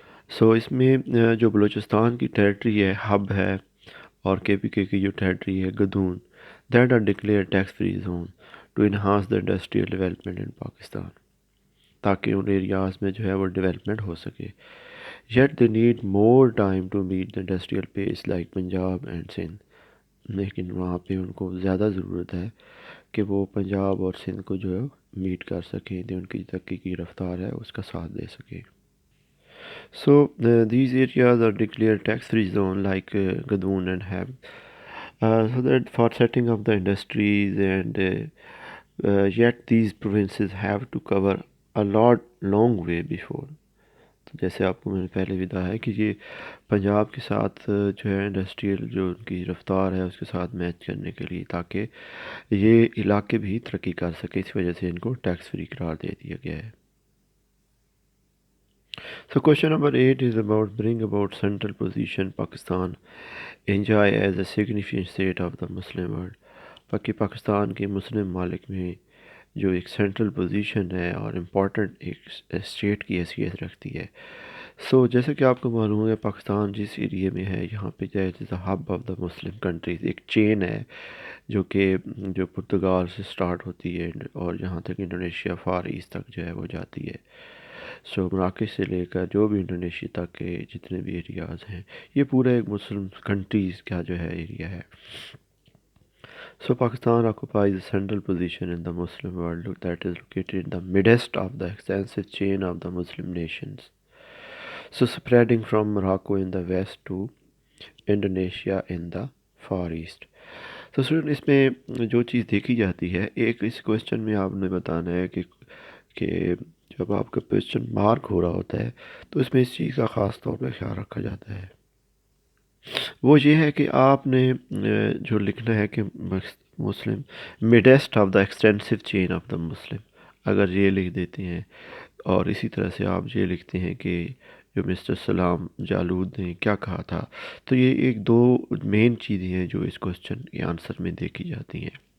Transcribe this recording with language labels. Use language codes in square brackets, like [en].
[ur] اس میں جو بلوچستان کی ٹیریٹری ہے، ہب ہے، اور کے پی کے کی جو ٹیریٹری ہے Gadoon, [en] that are declare tax free zone to enhance the industrial development in Pakistan, [ur] تاکہ ان ایریاز میں جو ہے وہ ڈیولپمنٹ ہو سکے. [en] Yet they need more time to meet the industrial pace like Punjab and Sindh. [ur] لیکن وہاں پہ ان کو زیادہ ضرورت ہے کہ وہ پنجاب اور سندھ کو جو ہے میٹ کر سکیں، ان کی ترقی کی رفتار ہے اس کا ساتھ دے سکیں. [en] These areas are declared tax-free zone like Gadoon and Heb. So that for setting up the industries and yet these provinces have to cover a long way before. [ur] تو جیسے آپ کو میں نے پہلے بھی بتایا ہے کہ یہ پنجاب کے ساتھ جو ہے انڈسٹریل جو ان کی رفتار ہے اس کے ساتھ میچ کرنے کے لیے، تاکہ یہ علاقے بھی ترقی کر سکے، اس وجہ سے ان کو ٹیکس فری قرار دے دیا گیا ہے. [en] Question number 8 is about bring about central position Pakistan enjoy as a significant state of the Muslim world. [ur] Pakistan کے مسلم ممالک میں جو ایک سینٹرل پوزیشن ہے اور امپورٹنٹ ایک اسٹیٹ کی حیثیت رکھتی ہے. جیسے کہ آپ کو معلوم ہے پاکستان جس ایریے میں ہے یہاں پہ جو ہے [en] hub of the Muslim countries, [ur] ایک چین ہے جو پرتگال سے سٹارٹ ہوتی ہے اور جہاں تک انڈونیشیا فار ایسٹ تک جو ہے وہ جاتی ہے. مراکش سے لے کر جو بھی انڈونیشیا تک کے جتنے بھی ایریاز ہیں یہ پورا ایک مسلم کنٹریز کا جو ہے ایریا ہے. [en] Pakistan occupies a central position in the Muslim world that is located in the midst of the extensive chain of the Muslim nations. Spreading from Morocco in the west to Indonesia in the far east. [ur] اس میں جو چیز دیکھی جاتی ہے، ایک اس question میں آپ نے بتانا ہے کہ جب آپ کا کویسچن مارک ہو رہا ہوتا ہے تو اس میں اس چیز کا خاص طور پہ خیال رکھا جاتا ہے. وہ یہ ہے کہ آپ نے جو لکھنا ہے کہ [en] Muslim midst of the extensive chain of the Muslim, [ur] اگر یہ لکھ دیتے ہیں اور اسی طرح سے آپ یہ لکھتے ہیں کہ جو مسٹر سلام جالود نے کیا کہا تھا، تو یہ ایک دو مین چیزیں ہیں جو اس کویسچن کے آنسر میں دیکھی جاتی ہیں.